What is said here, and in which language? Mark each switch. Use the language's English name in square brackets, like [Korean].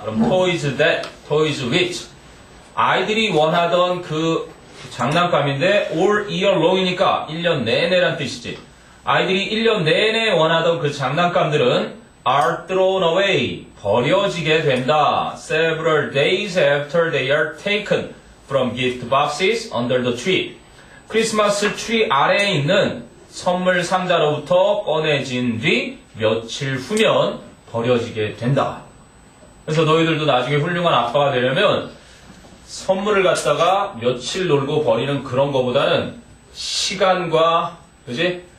[Korean] 그럼 toys that, toys which 아이들이 원하던 그 장난감인데 [English] all year long [Korean] 이니까 1년 내내란 뜻이지. 아이들이 1년 내내 원하던 그 장난감들은 [English] are thrown away [Korean] 버려지게 된다. [English] Several days after they are taken from gift boxes under the tree. [Korean] 크리스마스 트리 아래에 있는 선물 상자로부터 꺼내진 뒤 며칠 후면 버려지게 된다. 그래서 너희들도 나중에 훌륭한 아빠가 되려면 선물을 갖다가 며칠 놀고 버리는 그런 거보다는 시간과 그지?